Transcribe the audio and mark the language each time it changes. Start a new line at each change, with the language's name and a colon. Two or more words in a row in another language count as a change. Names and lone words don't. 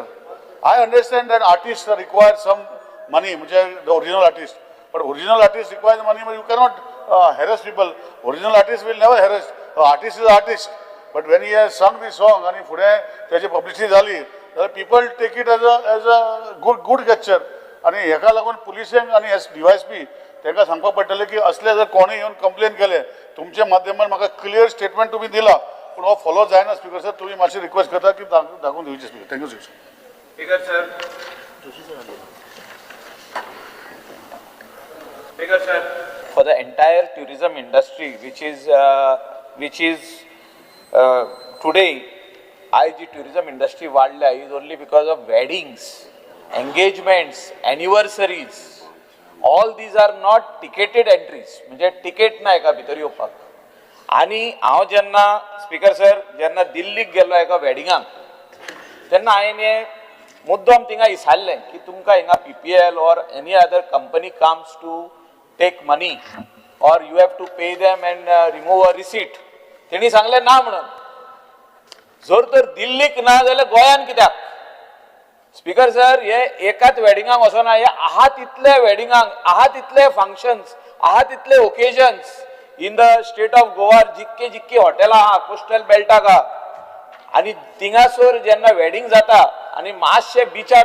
English: I understand that artists require some money, the original artist, but original artist requires money, but you cannot harass people. Original artist will never harass. Artist is artist. But when he has sung this song and if publicity zali, people take it as a good gesture.
Konkani: आणि हेका लागून पुलिसांक आणि DYSP तांकां सांगपाक पडटलें की असले जर कोणी येवन कंप्लेन केले तुमच्या माध्यमान म्हाका
English: clear statement
Konkani: तुम्ही दिला पूण हो फॉलो जायना
English: Speaker sir
Konkani: तुम्ही मातशी रिक्वेस्ट करता की दाखवून दिवचे
English: Speaker thank you Speaker sir Speaker sir, for the entire tourism industry, which is today, the tourism industry वाढल्या is only because of weddings, engagements, anniversaries. All these are not ticketed entries.
Konkani: म्हणजे ticket ना एका भितर येवपाक. आणि हांव जेन्ना
English: Speaker sir
Konkani: जेन्ना दिल्लीक गेलो एका वेडिंगाक तेन्ना हांवें मुद्दम थिंगा विचारलें की तुमकां हिंगा PPL
English: or any other company comes to take money or you have to pay them and remove a receipt.
Konkani: तेणी सांगले ना म्हणून. जर तर दिल्लीक ना जाल्यार गोंयान कित्याक?
English: Speaker sir
Konkani: हे एकाच वेडिंगाक वचना हे आहा तितले वेडिंगाक आहा तितले फंक्शन्स आहा तितले ओकेजन्स
English: in the state of Goa
Konkani: जितके हॉटेलां आहा कोस्टल बेल्टाक आहा आनी थिंगासर जेन्ना वेडिंग जाता आनी मातशे बिचार